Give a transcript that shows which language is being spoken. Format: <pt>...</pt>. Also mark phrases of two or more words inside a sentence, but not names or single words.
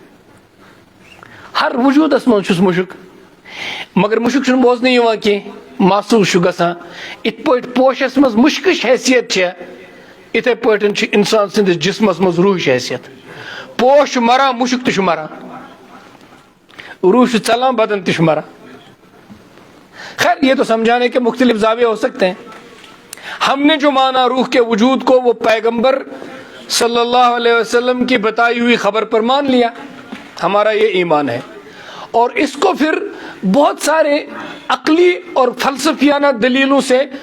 <ks>ہر وجوٗدس منٛز چھُس مُشُک مگر مُشُک چھُنہٕ بوزنہٕ یِوان کینٛہہ محسوٗس چھُ گژھان یِتھ پٲٹھۍ پوشس منٛز مُشکٕچ حیثیت چھےٚ یِتھے پٲٹھۍ چھُ انسان سٕنٛدِس جسمس منٛز روحٕچ حیثیت پوش چھُ مران مُشُک تہِ چھُ مران</ks> <ur>روح چھُ ژلان بدن تہِ چھُ مران خیر یہ تو سمجھانے کے مختلف زاویے ہو سکتے ہیں ہم نے جو مانا روح کے وجود کو وہ پیغمبر</ur> <ar>صلی اللہ علیہ وسلم</ar> <ur>کی بتائی ہوئی خبر پر مان لیا ہمارا یہ ایمان ہے اور اس کو پھر بہت سارے عقلی اور فلسفیانہ دلیلوں سے</ur>